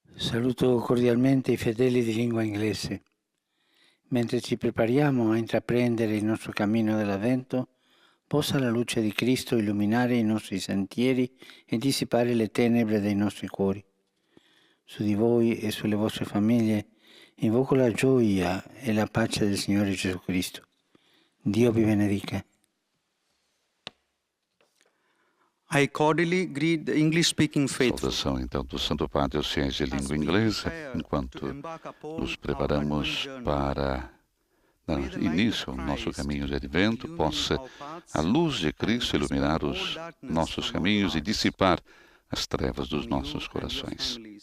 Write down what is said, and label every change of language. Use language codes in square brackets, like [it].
[it] Saluto cordialmente i fedeli di lingua inglese. Mentre ci prepariamo a intraprendere il nostro cammino dell'Avvento, possa la luce di Cristo illuminare i nostri sentieri e dissipare le tenebre dei nostri cuori. Su di voi e sulle vostre famiglie invoco la gioia e la pace del Signore Gesù Cristo. Dio vi benedica. [en] I cordially greet the English-speaking faithful. [pt] Saudação então do Santo Padre aos fiéis de língua inglesa, enquanto nos preparamos para dar início ao nosso caminho de advento, possa a luz de Cristo iluminar os nossos caminhos e dissipar as trevas dos nossos corações.